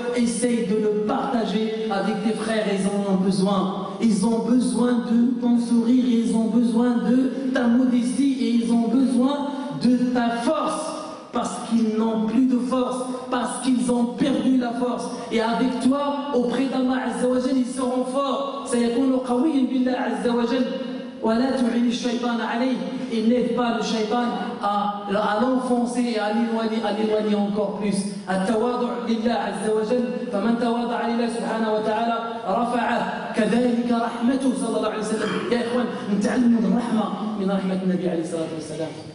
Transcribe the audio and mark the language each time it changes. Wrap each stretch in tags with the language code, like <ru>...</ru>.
<fr>Essaye de le partager avec tes frères, ils en ont besoin. Ils ont besoin de ton sourire, ils ont besoin de ta modestie et ils ont besoin de ta force. Parce qu'ils n'ont plus de force, parce qu'ils ont perdu la force. Et avec toi, auprès d'Allah Azza wa Jal, ils seront forts.</fr> <ar>سيكون قويا بالله عز وجل ولا تعين الشيطان عليه.</ar> <fr>Il n'aide pas le shaitan à l'enfoncer et à l'éloigner encore plus.</fr> <ar>التواضع لله عز وجل فمن تواضع لله سبحانه وتعالى رفعه كذلك رحمته صلى الله عليه وسلم. يا إخوان نتعلم الرحمة من رحمة النبي عليه الصلاة والسلام.</ar>